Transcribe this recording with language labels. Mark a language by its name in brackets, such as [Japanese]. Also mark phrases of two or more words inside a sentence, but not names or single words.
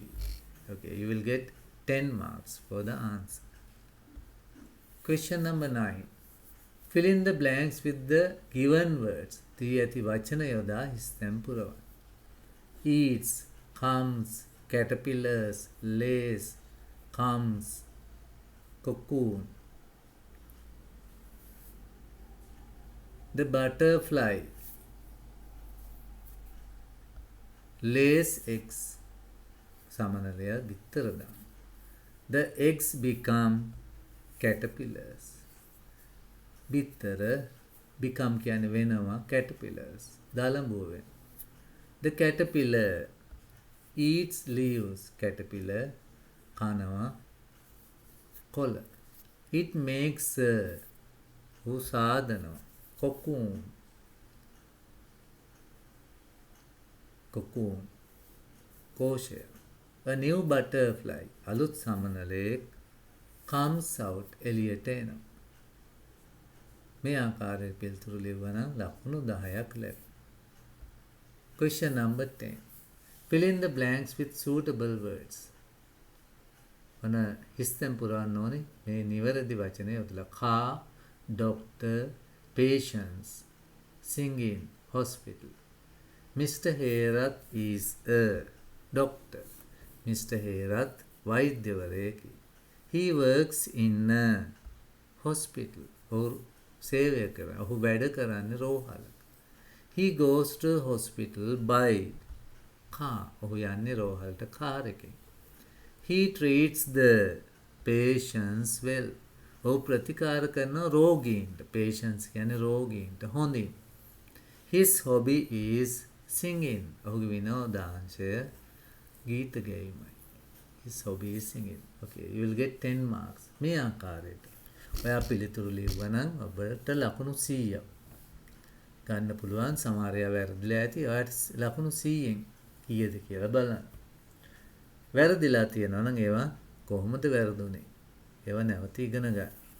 [English] Okay, you will get 10 marks for the answer. Question number 9. Fill in the blanks with the given words. [Sinhala] දී ඇති වචන යොදා හිස්තැන් පුරවන්න. [English] Eats, comes, caterpillars, lays, comes, cocoon. The butterfly lays eggs. [Sinhala] සමනලය බිත්තර දාන. [English] The eggs become caterpillars. [Sinhala] බිත්තර become කියන්නේ වෙනවා caterpillars. දලඹුව වෙන. [English] The caterpillar eats leaves. [Sinhala] Caterpillar කනවා කොළ. [English] It makes a සාදනවා cocoon. [Sinhala] cocoon කෝෂය. [English] A new butterfly [Sinhala] අලුත් සමනලයෙක් [English] comes out [Sinhala] එළියට එනවා. මේ ආකාරයේ පිළිතුරු ලියවනම් ලකුණු 10ක් ලැබෙනවා. [English] Question number 10. Fill in the blanks with suitable words. [Sinhala] ඔන හිස්තැන් පුරවන්න ඕනේ මේ නිවැරදි වචනය යොදලා. [English] car, doctor, patients, singing, hospital. Mr. Herath is a doctor. Mr. [Sinhala] Herath වෛද්‍යවරයෙකි. [English] He works in a hospital. [Sinhala] ඔහු සේවය කරන. ඔහු වැඩ කරන්නේ රෝහලක. [English] He goes to hospital by car. [Sinhala] ඔහු යන්නේ රෝහලට කාර් එකෙන්. [English] He treats the patients well. [Sinhala] ඔහු ප්‍රතිකාර කරන රෝගීන්ට. patients කියන්නේ රෝගීන්ට හොඳින්. [English] His hobby is singing. [Sinhala] ඔහුගේ විනෝදාංශය ගීත ගැයීමයි. [English] His hobby is singing. Okay, you will get 10 marks. [Sinhala] මේ ආකාරයට. ඔයා පිළිතුරු ලියවනම් ඔබට ලකුණු 100ක් ගන්න පුළුවන්. සමහර ඒවා වැරදිලා ඇති. ඔයාට ලකුණු 100න් කීයද කියලා බලන්න. වැරදිලා තියෙනවා නම් ඒවා කොහොමද වැරදුනේ? ඒවා නැවත ඉගෙන ගන්න.